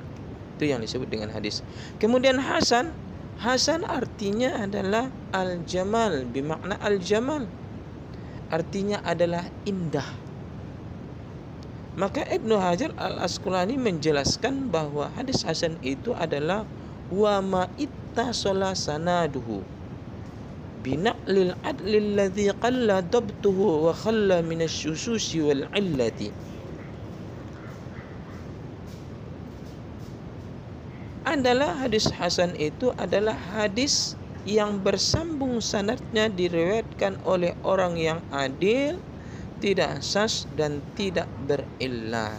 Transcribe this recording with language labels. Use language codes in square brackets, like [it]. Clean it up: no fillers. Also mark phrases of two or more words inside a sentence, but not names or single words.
[id] Itu yang disebut dengan hadis. Kemudian hasan artinya adalah al-jamal, bermakna al-jamal, artinya adalah indah. Maka Ibnu Hajar al-Asqalani menjelaskan bahwa hadis hasan itu adalah [ar] وما اتصل سنده بنقل العدل الذي قل ضبطه وخلا من الشذوذ والعلة. [id] Adalah hadis hasan itu adalah hadis yang bersambung sanadnya diriwayatkan oleh orang yang adil, tidak sas dan tidak berillat.